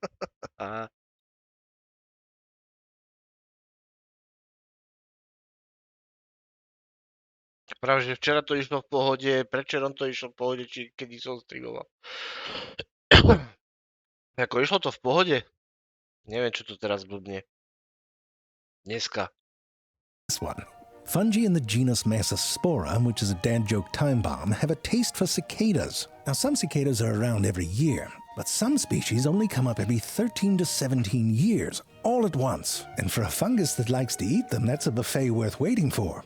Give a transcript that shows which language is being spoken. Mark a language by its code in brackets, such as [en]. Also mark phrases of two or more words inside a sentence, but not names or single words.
[sk] Práve, že včera to išlo v pohode, predčerom to išlo v pohode, či kedy som streamoval. Ako išlo to v pohode? Neviem, čo to teraz blbne. Dneska. [en] This one. Fungi in the genus Massospora, which is a dad joke time bomb, have a taste for cicadas. Now, some cicadas are around every year, but some species only come up every 13 to 17 years, all at once. And for a fungus that likes to eat them, that's a buffet worth waiting for.